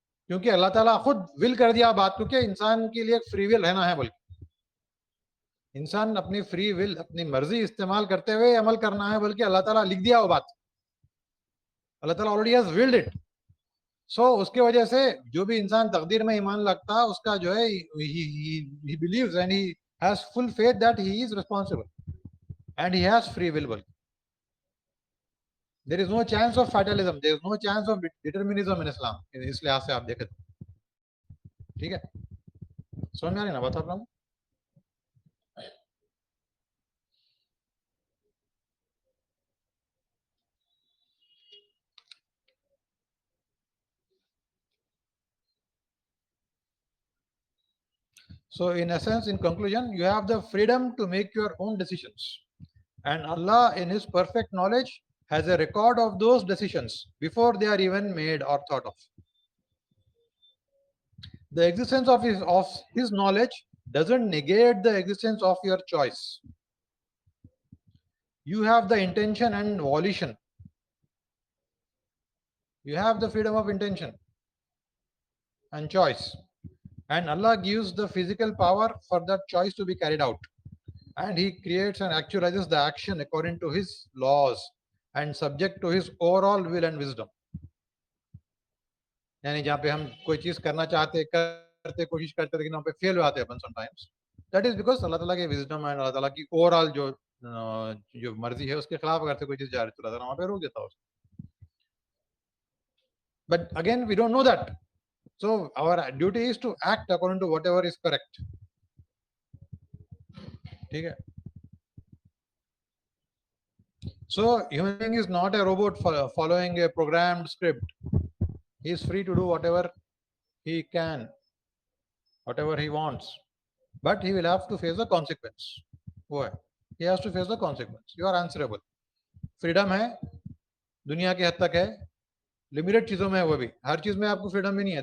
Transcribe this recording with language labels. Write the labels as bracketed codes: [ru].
[hi] क्योंकि अल्लाह ताला खुद विल कर दिया बात को कि इंसान के लिए फ्री विल रहना है, बल्कि इंसान अपनी फ्री विल अपनी मर्जी इस्तेमाल करते हुए अमल करना है, बल्कि अल्लाह ताला लिख दिया वो बात, अल्लाह ताला [en] Already has willed it. [hi] सो उसके वजह से जो भी इंसान तकदीर में ईमान लगता है उसका जो है [en] he believes and he has full faith that he is responsible and he has free will। there is no chance of fatalism, there is no chance of determinism in Islam, [hi] इस लिहाज से आप देखें। ठीक है, समझ में आ रही ना बात आप लोग? [en] So in essence, in conclusion, you have the freedom to make your own decisions, and Allah in his perfect knowledge has a record of those decisions before they are even made or thought of. The existence of his knowledge doesn't negate the existence of your choice. You have the intention and volition. You have the freedom of intention and choice. And Allah gives the physical power for that choice to be carried out. And he creates and actualizes the action according to his laws and subject to his overall will and wisdom. [hi] यानी जहाँ पे हम कोई चीज करना चाहते करते कोशिश करते लेकिन वहाँ पे फेल हो जाते हैं sometimes, [en] that is because [hi] अल्लाह ताला के wisdom and अल्लाह ताला की ओवरऑल जो मर्जी है उसके खिलाफ अगर से कोई चीज जा रही तो अल्लाह ताला वहाँ पे रोक देता है उसको। [en] But again we don't know that, so our duty is to act according to whatever is correct. [hi] ठीक है, [en] so human being is not a robot following a programmed script. He is free to do whatever he can whatever he wants, but he will have to face the consequence. [hi] वो है, [en] he has to face the consequence. You are answerable. [hi] Freedom है, दुनिया की हद तक है, limited चीजों में है, वो भी हर चीज में आपको फ्रीडम भी नहीं है.